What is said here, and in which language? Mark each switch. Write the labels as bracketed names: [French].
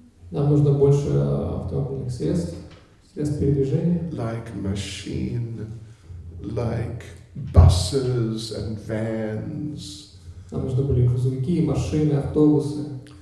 [Russian] Нам нужно больше автомобильных средств передвижения. [English] Like machine, like buses and vans. [Russian] Нам нужны были грузовики, машины, автобусы.